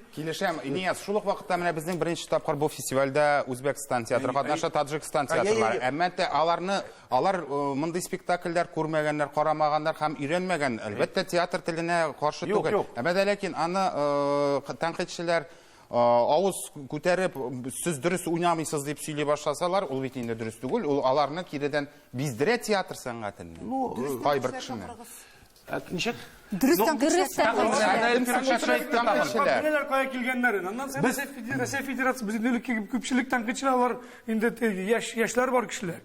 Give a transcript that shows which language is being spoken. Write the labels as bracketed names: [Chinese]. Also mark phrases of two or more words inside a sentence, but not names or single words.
[Tatar] килешәм, Нияз, шул ук вакытта менә безнең беренче тапкыр бу фестивальдә Үзбәкстан театры катнаша, Таҗикстан театрлары. Әмма алар мондый спектакльләр күрмәгәннәр, карамаганнар һәм өйрәнмәгән. Әлбәттә, театр теленә каршы түгел. Әмма ләкин аны тәнкыйтьчеләр авыз күтәреп, сіз дұрыс уйнамыйсыз деп сөйлей башласалар, ул бит инде дөрес түгел. Ул аларны киредән биздерә театр сәнгатен. Кайбер кешене. Ничек? Дөрестән Нелер кая килгәннәр? Аннан соң Россия Федерация безнең күпчелек тәнкыйтьчеләр инде яшьләр бар кешеләр.